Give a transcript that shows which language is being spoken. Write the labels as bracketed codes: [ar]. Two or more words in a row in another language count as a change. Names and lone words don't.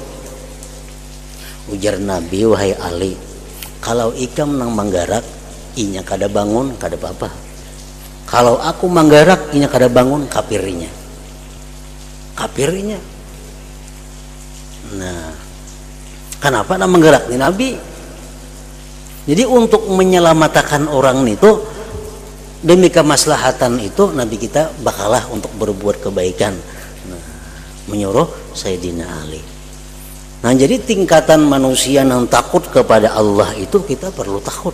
[bjn] Ujar Nabi, "Wahai Ali, kalau ikam nang menggerak, inya kada bangun, kada apa-apa. Kalau aku menggerak, inya kada bangun, kapirnya. Kapirnya." Nah, kenapa nak menggerak nih Nabi? [id] Jadi untuk menyelamatkan orang itu, demi kemaslahatan itu, Nabi kita bakalah untuk berbuat kebaikan. Nah, menyuruh Sayyidina Ali. Nah, jadi tingkatan manusia yang takut kepada Allah itu kita perlu takut.